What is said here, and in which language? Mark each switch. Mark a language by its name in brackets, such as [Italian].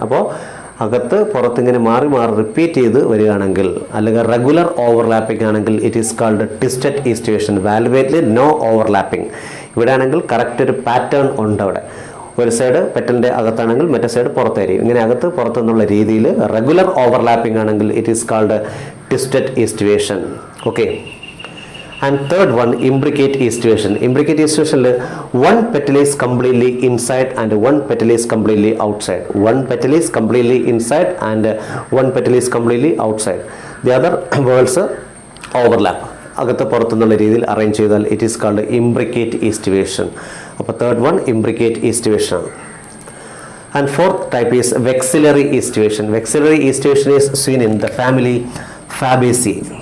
[Malayalam] അപ്പോൾ അകത്ത് പുറത്തിങ്ങനെ മാറി റിപ്പീറ്റ് ചെയ്ത് വരികയാണെങ്കിൽ, അല്ലെങ്കിൽ റെഗുലർ ഓവർലാപ്പിംഗ് ആണെങ്കിൽ [English] It is called twisted aestivation. [Malayalam] വാൽവേറ്റിൽ no overlapping. ഇവിടെ ആണെങ്കിൽ കറക്റ്റ് ഒരു പാറ്റേൺ ഉണ്ട്. അവിടെ ഒരു സൈഡ് പെറ്റലിൻ്റെ അകത്താണെങ്കിൽ മറ്റേ സൈഡ് പുറത്തായിരിക്കും. ഇങ്ങനെ അകത്ത് പുറത്തെന്നുള്ള രീതിയിൽ റെഗുലർ ഓവർലാപ്പിംഗ് ആണെങ്കിൽ [English] It is called twisted aestivation. Okay. And third one, imbricate aestivation. Imbricate ഈസ്റ്റിവേഷനിൽ one petal is completely inside and one petal is completely outside. One petal is completely inside and one petal is completely outside. The other whorls overlap. [Malayalam] അകത്ത് പുറത്തുനിന്നുള്ള രീതിയിൽ [English] Arrange ചെയ്താൽ it is called imbricate aestivation. അപ്പോൾ third one imbricate aestivation ആണ്. And fourth type is vexillary aestivation. Vexillary aestivation is seen in the family Fabaceae.